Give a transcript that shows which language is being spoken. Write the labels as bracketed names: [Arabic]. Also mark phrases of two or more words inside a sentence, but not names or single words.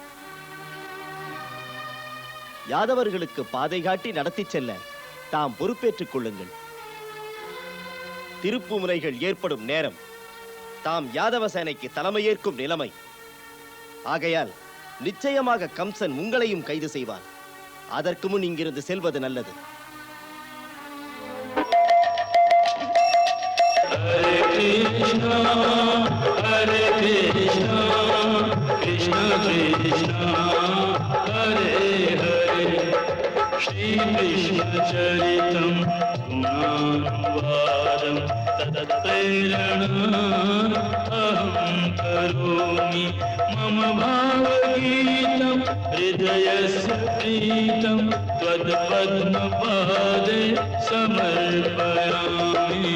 [Tamil] யாதவர்களுக்கு பாதை காட்டி நடத்தி செல்ல தாம் பொறுப்பேற்றுக் கொள்ளுங்கள். திருப்பு முறைகள் ஏற்படும் நேரம் தாம் யாதவ சேனைக்கு தலைமையேற்கும் நிலைமை. ஆகையால் நிச்சயமாக கம்சன் உங்களையும் கைது செய்வார். அதற்கு முன் இங்கிருந்து செல்வது நல்லது. [Sanskrit] हरे कृष्ण, कृष्ण कृष्ण, हरे हरे, श्री कृष्ण चरितं गुणान्वादं तत्प्रेरणा अहं करोमि मम भावगीतं हृदयस्य प्रीतं त्वत् पद्म पादे समर्पयामि.